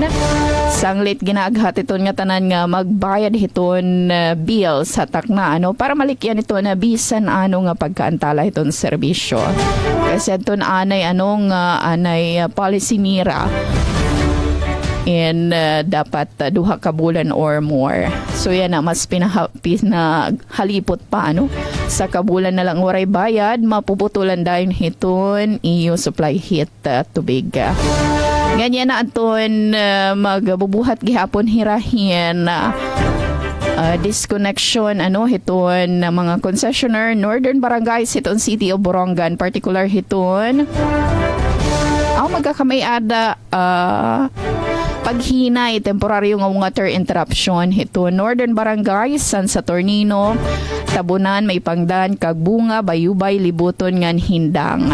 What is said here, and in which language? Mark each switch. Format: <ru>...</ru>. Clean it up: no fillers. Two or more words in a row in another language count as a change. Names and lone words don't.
<war>Sanglit ginaghat ito nga tanan nga magbayad hiton bill sa takna para malikyan ito na bisan nga pagkaantala iton serbisyo. Kasi ito anay anay policy nira. And dapat duha ka bulan or more. So yan na, mas pinahalipot pa sa kabulan na lang waray bayad,</war> <tl>mapuputulan dahil</tl> <war>hiton iyo supply hit tubig. Ganyan na aton magbubuhat gihapon hirahin disconnection hiton na mga concessionaire Northern Barangays hiton City of Borongan, particular hiton magkakamay-ada paghinay temporaryo nga water interruption hiton Northern Barangays, San Saturnino, Tabunan, May Pangdan, Kagbunga, Bayubay, Libuton ngan Hindang.</war>